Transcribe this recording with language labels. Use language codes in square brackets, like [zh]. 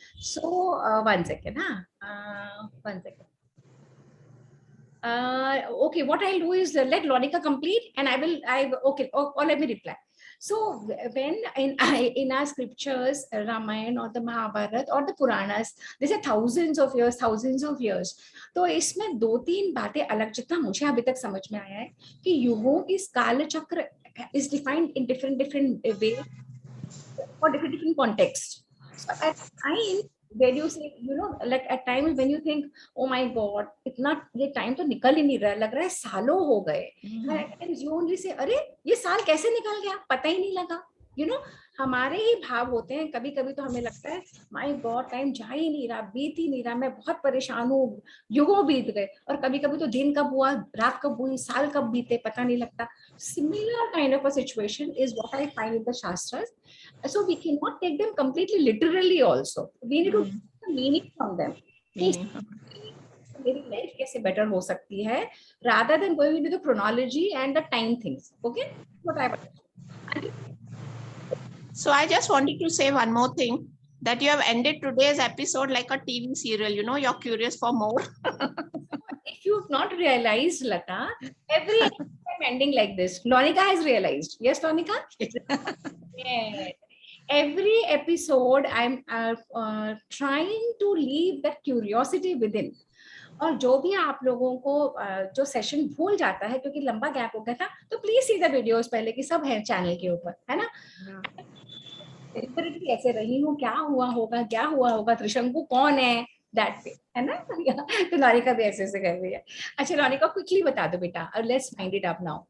[en] So 1 second, huh? 1 second. Okay, what I'll do is let Lonika complete, and okay, or let me reply. So when in our scriptures, Ramayana or the Mahabharata or the Puranas, they say thousands of years. [hi] तो इसमें 2-3 बातें अलग, जितना मुझे अभी तक समझ में आया है कि युगों की काल चक्र [en] is defined in different ways for different contexts. So at times when you say, like at times when you think, oh my God, [hi] इतना ये time तो निकल ही नहीं रहा, लग रहा है सालों हो गए. [en] And at times you only say, [hi] अरे ये साल कैसे निकल गया, पता ही नहीं लगा. हमारे ही भाव होते हैं. कभी कभी तो हमें लगता है [en] my god [hi] टाइम जा ही नहीं रहा, बीत ही नहीं रहा, मैं बहुत परेशान हूँ, युगों बीत गए. और कभी कभी तो दिन कब हुआ, रात कब हुई, साल कब बीते, पता नहीं लगता. [en] Similar kind of a situation is what I find in the Shastras. So we cannot take them completely literally also. We need to take the meaning from them. [hi] मेरी लाइफ कैसे बेटर हो सकती है, [en] rather than going into the chronology and the time things. Okay, what I want. So I just wanted to say one more thing, that you have ended today's episode like a TV serial. You're curious for more. If you've not realized, Lata, every episode I'm ending like this. Lonika has realized. Yes, Lonika? Yes. Every episode I'm trying to leave that curiosity within. [hi] और जो भी आप लोगों को जो session भूल जाता है क्योंकि लंबा गैप हो गया था, तो [en] please see the videos [hi] पहले की, सब है चैनल के ऊपर, है ना. कैसे रही हूँ, क्या हुआ होगा, त्रिशंकु कौन है, दैट पे, है ना. तो लॉरिका भी ऐसे कर रही है. अच्छा लॉरिका, क्विकली बता दो बेटा, [en] Let's find it up now.